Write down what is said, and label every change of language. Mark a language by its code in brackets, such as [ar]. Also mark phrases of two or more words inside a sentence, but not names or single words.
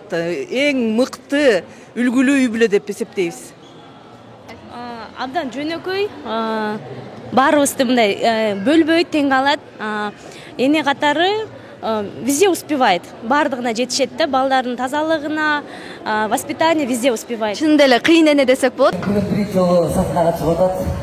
[ky] Эң мыкты, үлгүлүү үй бүлө деп эсептейбиз. Абдан жөнөкөй, баарыбызды мындай бөлбөйт, тең алат. Эне катары [ru] везде успевает. [ky] Бардыгына жетишет да, балдардын тазалыгына, [ru] воспитание везде успевает. [ky] Чынында эле кыйын эне десек болот. Биринчи жолу сахнага чыгып атат.